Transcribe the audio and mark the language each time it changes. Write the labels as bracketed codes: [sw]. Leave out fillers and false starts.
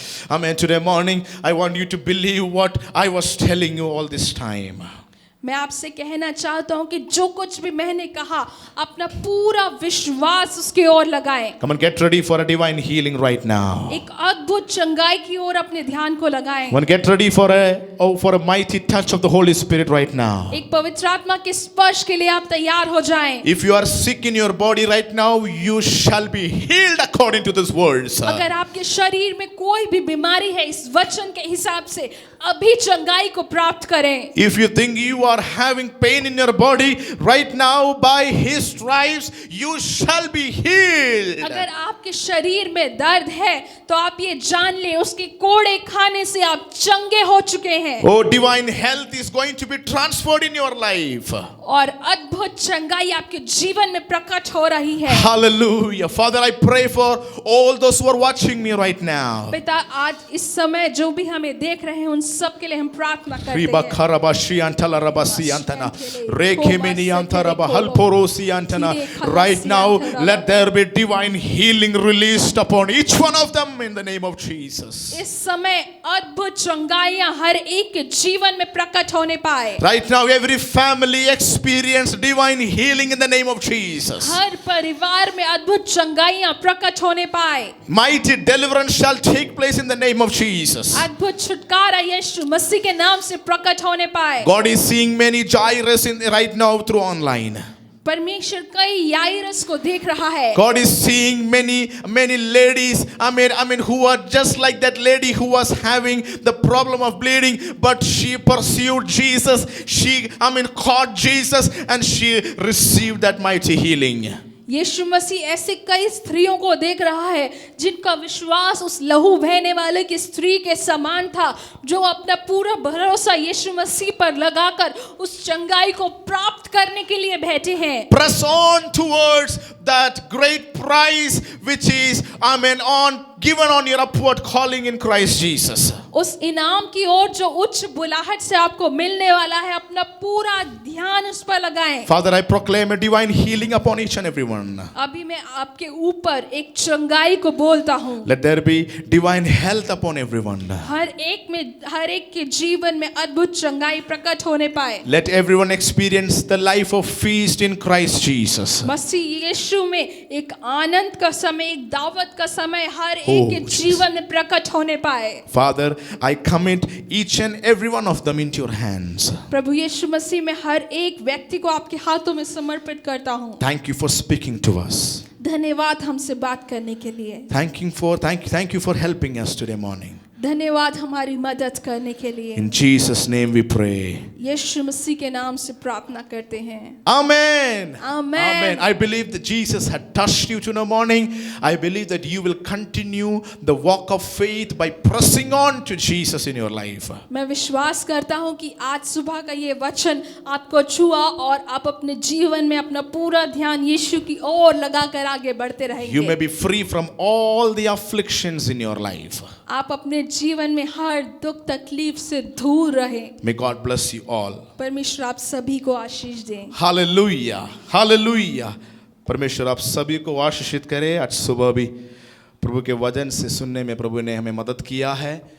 [en] Amen. Today morning, I want you to believe what I was telling you all this time. [hi] मैं आपसे कहना चाहता हूँ कि जो कुछ भी मैंने कहा अपना पूरा विश्वास उसके ओर लगाएं। [en] Come on, get ready for a divine healing right now. [hi] एक अद्भुत चंगाई की ओर अपने ध्यान को लगाएं। [en] Come on, get ready for a mighty touch of the Holy Spirit right now. [hi] एक पवित्र आत्मा के स्पर्श के लिए आप तैयार हो जाएं। [en] If you are sick in your body right now, you shall be healed according to this words. [hi] अगर आपके शरीर में कोई भी बीमारी है इस वचन के हिसाब से अभी चंगाई को प्राप्त करें। [en] If you think you are having pain in your body right now, by His stripes you shall be healed. [hi] अगर आपके शरीर में दर्द है तो आप ये जान ले उसके कोड़े खाने से आप चंगे हो चुके हैं। [en] Oh, divine health is going to be transferred in your life. [hi] और अद्भुत चंगाई आपके जीवन में प्रकट हो रही है। [en] Hallelujah. Father, I pray for all those who are watching me right now. [hi] पिता, आज इस समय जो भी हमें देख रहे हैं उन सब के लिए हम प्रार्थना करते Riba हैं। karabashi antala rabasi antana rekemeni antaraba halporosi antana. [en] Right now, let there be divine healing released upon each one of them in the name of Jesus. [hi] इस समय अद्भुत चंगाइयां हर एक के जीवन में प्रकट होने पाए। [en] Right now, every family experience divine healing in the name of Jesus. [hi] हर परिवार में अद्भुत चंगाइयां प्रकट होने पाए। [en] Mighty deliverance shall take place in the name of Jesus. [hi] अद्भुत छुटकारा यीशु मसीह के नाम से प्रकट होने पाए। [en] God is seeing many Jairus right now through online. [hi] परमेश्वर कई याइरस को देख रहा है। [en] God is seeing many ladies, I mean, who are just like that lady who was having the problem of bleeding, but she pursued Jesus. She, caught Jesus, and she received that mighty healing. [hi] यीशु मसीह ऐसे कई स्त्रियों को देख रहा है जिनका विश्वास उस लहू बहने वाले की स्त्री के समान था, जो अपना पूरा भरोसा यीशु मसीह पर लगाकर उस चंगाई को प्राप्त करने के लिए बैठे हैं। [en] Press on towards that great prize which is, given on your upward calling in Christ Jesus. [hi] उस इनाम की ओर जो उच्च बुलाहट से आपको मिलने वाला है, अपना पूरा ध्यान उस पर लगाएं। [en] Father, I proclaim a divine healing upon each and everyone. [hi] अभी मैं आपके ऊपर एक चंगाई को बोलता हूँ। [en] Let there be divine health upon everyone. [hi] हर एक के जीवन में अद्भुत चंगाई प्रकट होने पाए। [en] Let everyone experience the life of feast in Christ Jesus. [hi] मसीह यीशु में एक आनंद का समय, एक दावत का समय हर एक के जीवन में प्रकट होने पाए। [en] Father, I commit each and every one of them into your hands. [hi] प्रभु यीशु मसीह में हर एक व्यक्ति को आपके हाथों में समर्पित करता हूँ। [en] Thank you for speaking to us. [hi] धन्यवाद हमसे बात करने के लिए। [en] Thank you for helping us today morning. [hi] धन्यवाद हमारी मदद करने के लिए। [en] In Jesus' name we pray. [hi] यीशु मसीह के नाम से प्रार्थना करते हैं। [en] Amen. Amen. Amen. I believe that Jesus had touched you today morning. I believe that you will continue the walk of faith by pressing on to Jesus in your life. [hi] मैं विश्वास करता हूँ कि आज सुबह का ये वचन आपको छुआ और आप अपने जीवन में अपना पूरा ध्यान यीशु की ओर लगाकर आगे बढ़ते रहेंगे। [en] You may be free from all the afflictions in your life. [hi] आप अपने जीवन में हर दुख तकलीफ से दूर रहें। [en] May God bless you all. [hi] परमेश्वर आप सभी को आशीष दें। [en] Hallelujah. Hallelujah. [hi] परमेश्वर आप सभी को आशीषित करे। आज सुबह भी प्रभु के वचन से सुनने में प्रभु ने हमें मदद किया है।